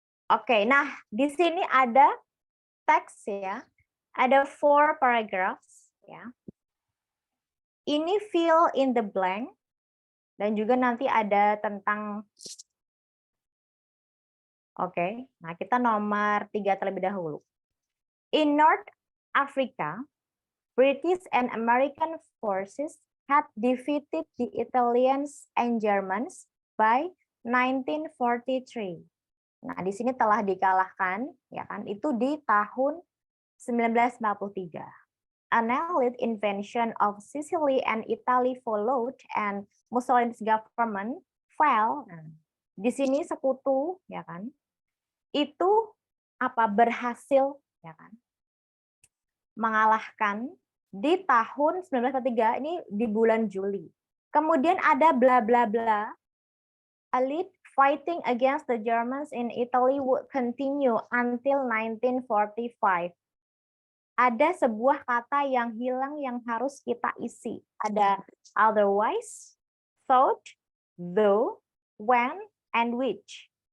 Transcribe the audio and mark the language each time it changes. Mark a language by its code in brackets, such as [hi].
[id] Oke, nah di sini ada teks ya. Ada 4 paragraphs ya. Ini fill in the blank dan juga nanti ada tentang nah kita nomor 3 terlebih dahulu. [en] In North Africa, British and American forces had defeated the Italians and Germans by 1943. [id] Nah, di sini telah dikalahkan, ya kan? Itu di tahun 1943. [en] An allied invasion of Sicily and Italy followed, and Mussolini's government fell. [id] Nah, di sini sekutu, ya kan? Itu berhasil, ya kan? Mengalahkan di tahun 1943 ini di bulan Juli. Kemudian ada bla bla bla. [en] Allied fighting against the Germans in Italy would continue until 1945. [id] Ada sebuah kata yang hilang yang harus kita isi. Ada otherwise, thought, though, when, and which.